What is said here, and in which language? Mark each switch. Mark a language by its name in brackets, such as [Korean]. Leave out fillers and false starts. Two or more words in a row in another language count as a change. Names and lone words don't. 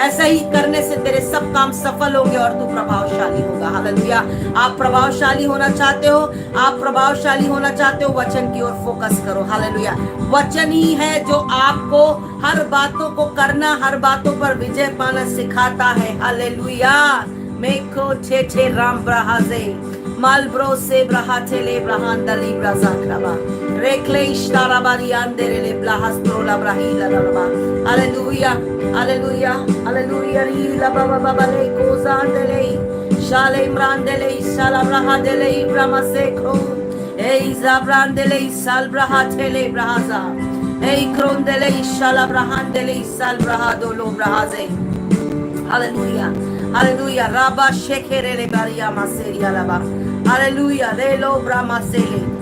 [Hindi] ऐसा ही करने से तेरे सब काम सफल होंगे और तू प्रभावशाली होगा, हालेलुया। आप प्रभावशाली होना चाहते हो, आप प्रभावशाली होना चाहते हो, वचन की ओर फोकस करो, हालेलुया। वचन ही है जो आपको हर बातों को करना, हर बातों पर विजय पाना सिखाता है, हालेलुया। मेको छे राम ब्रहाजे मालब्रो से ब्रहाते ले ब्रहांदली ब्रजाक्रबा रेक्ले इश्तारा बारी अंदरे ले ब्लाहस्त्रोला ब्राहीला लबा। हालेलुया, हालेलुया, हालेलुया। री लबा बाबा ले कोजांदले शाले इमरांदले शाला ब्रहादले ब्रह्मा से खो ए जाब्रांदले साल ब्रहातेले ब्रहाजा ए क्रोंदले शाला ब्रहांदले साल ब्रहादोलो ब्रहाजे। हालेलुया, हालेलुया। राबा शेखेरे ले बारिया मासेरिया लबा, हालेलुया। ले लो ब्रह्मा से ले।